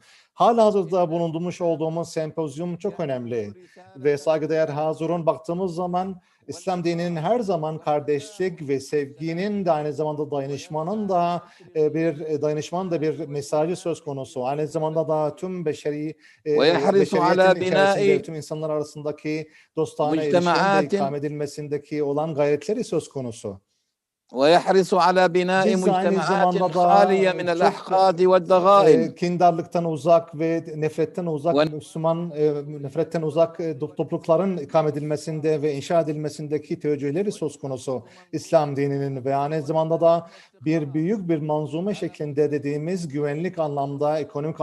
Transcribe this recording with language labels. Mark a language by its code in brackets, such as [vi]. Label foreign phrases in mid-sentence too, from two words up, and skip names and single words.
[tr] Halihazırda bulunmuş olduğumuz sempozyum çok önemli ve saygıdeğer Hazirun baktığımız zaman İslam dininin her zaman kardeşlik ve sevginin de aynı zamanda dayanışmanın da bir mesajı söz konusu. Aynı zamanda da tüm beşeriyetin tüm insanlar arasındaki dostane ilişkilerin ikame edilmesindeki olan gayretleri söz konusu. [ar] ويحرص على بناء مجتمعات خالية من الأحقاد والضغائن. [tr] Kindarlıktan uzak ve nefretten uzak nefretten uzak toplulukların ikame edilmesinde ve inşa edilmesindeki teveccühleri söz konusu İslam dininin ve aynı zamanda da büyük bir manzume şeklinde dediğimiz güvenlik anlamda, ekonomik